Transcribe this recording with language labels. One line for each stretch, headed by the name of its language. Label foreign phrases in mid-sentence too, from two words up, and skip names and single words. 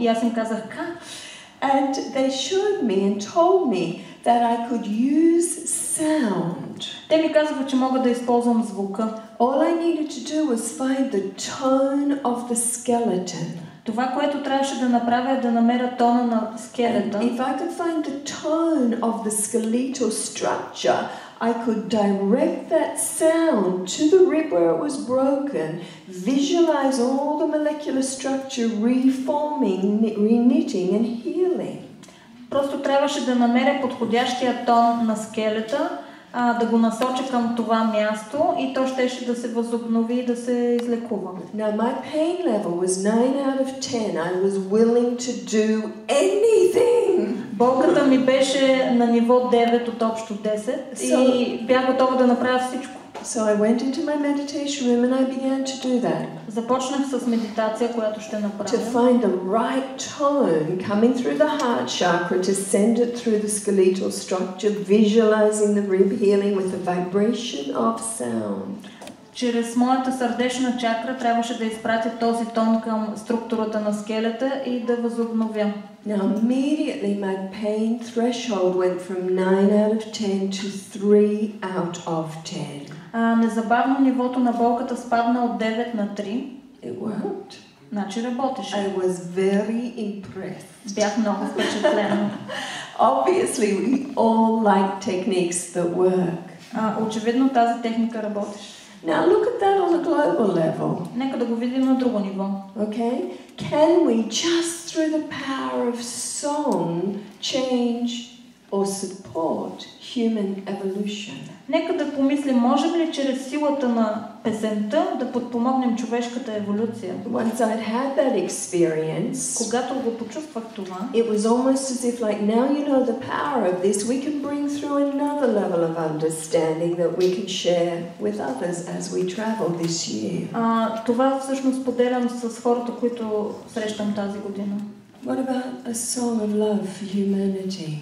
Bulgarian: И аз им казах как.
English: And they showed me and told me that I could use sound
Bulgarian: Те ми казаха, че мога да използвам звука.
English: All I needed to do was find the tone of the skeleton.
Bulgarian: Това, което трябваше да направя е да намеря тона на скелета.
English: If I could find the tone of the skeletal structure, I could direct that sound to the rib where it was broken, visualize all the molecular structure reforming, reknitting and healing.
Bulgarian: Просто трябваше да намеря подходящия тон на скелета, да го насоча към това място и то щеше да се възобнови и да се излекува.
English: Now my pain level was 9 out of 10. I was willing to do anything.
Bulgarian: Болката ми беше на ниво 9 от общо 10 и бях готова да направя всичко.
English: So I went into my meditation room and I began to do that.
Bulgarian: Започнах с медитация, която ще направя.
English: To find the right tone coming through the heart chakra, to send it through the skeletal structure, visualizing the rib healing with the vibration of sound.
Bulgarian: Чрез моята сърдечна чакра трябваше да изпратя този тон към структурата на скелета и да възобновя.
English: Now immediately my pain threshold went from 9 out of 10 to 3 out of 10.
Bulgarian: Незабавно нивото на болката спадна от 9 на 3.
English: It worked.
Bulgarian: Значи работеше.
English: I was very impressed.
Bulgarian: Бях много впечатлена.
English: Obviously we all like techniques that work.
Bulgarian: Очевидно тази техника работеше.
English: Now look at that on a global level.
Bulgarian: Нека да го видим на друго ниво.
English: Okay? Can we just through the power of song change or support human evolution?
Bulgarian: Нека да помислим, можем ли чрез силата на песента да подпомогнем човешката еволюция?
English: Once I'd had that experience,
Bulgarian: когато го почувствах това,
English: it was almost as if like now you know the power of this, we can bring through another level of understanding that we can share with others as we travel this year.
Bulgarian: Това всъщност споделям с хората, които срещам тази година.
English: What about a song of love for humanity?